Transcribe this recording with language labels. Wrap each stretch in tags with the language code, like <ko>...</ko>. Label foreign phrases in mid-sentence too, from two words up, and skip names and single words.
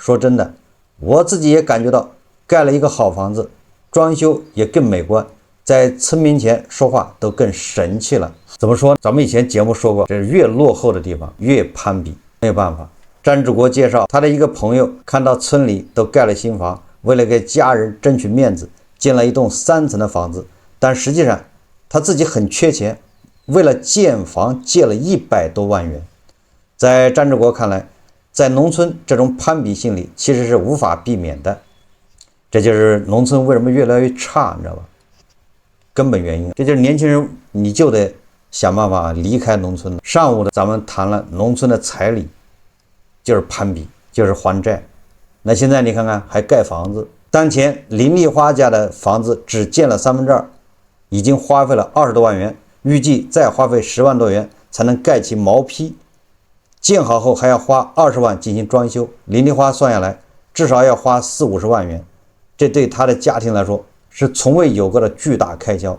<zh>說真的，我自己也感覺到，蓋了一個好房子，裝修也更美觀，在村民前說話都更神氣了。怎麼說？咱們以前節目說過，這越落後的地方越攀比，沒有辦法。张志國介紹，他的一個朋友看到村裡都蓋了新房，為了給家人爭取面子，建了一棟3層的房子，但實際上他自己很缺錢，為了建房借了100多萬元。在张志國看来，在農村這種攀比心理其實是無法避免的，這就是農村為什麼越來越差，你知道吧？根本原因，這就是年輕人你就得想辦法離開農村。上午的咱們談了農村的彩禮，就是攀比，就是還債。那現在你看看，還蓋房子。當前林麗花家的房子只建了2/3，已經花費了20多萬元，預計再花費10萬多元才能蓋起毛坯。建好後還要花20萬進行裝修，林麗花算下來至少要花40-50萬元，這對她的家庭來說是從未有過的巨大開銷。</zh>